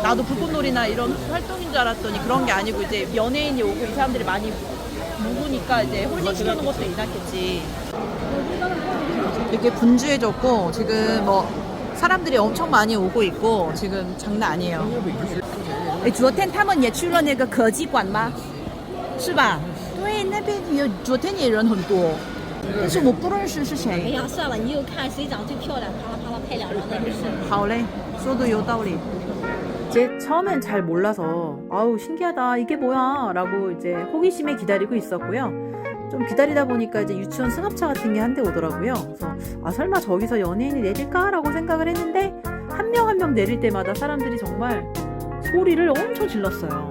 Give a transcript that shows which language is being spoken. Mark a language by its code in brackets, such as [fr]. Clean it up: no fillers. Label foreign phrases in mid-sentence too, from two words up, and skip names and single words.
[ko] 나도 불꽃놀이나 이런 활동인 줄 알았더니 그런 게 아니고 이제 연예인이 오고 이 사람들이 많이 묵으니까 이제 홀딩 시켜놓은 것도 있었겠지. 이렇게 분주해졌고 지금 뭐 사람들이 엄청 많이 오고 있고 지금 장난 아니에요. [zh] 昨天他们也去了那个科技馆吗？是吧？对，那边有昨天也人很多，但是我不认识是哎谁。呀，算了，你就看谁长最漂亮，啪啦啪啦拍两张那就是。好嘞，说的有道理。 [ko] 제 처음엔 잘 몰라서 아우 신기하다 이게 뭐야 라고 이제 호기심에 기다리고 있었고요. 좀 기다리다 보니까 이제 유치원 승합차 같은 게 한 대 오더라고요. 그래서 아 설마 저기서 연예인이 내릴까 라고 생각을 했는데 한 명 한 명 내릴 때마다 사람들이 정말 소리를 엄청 질렀어요.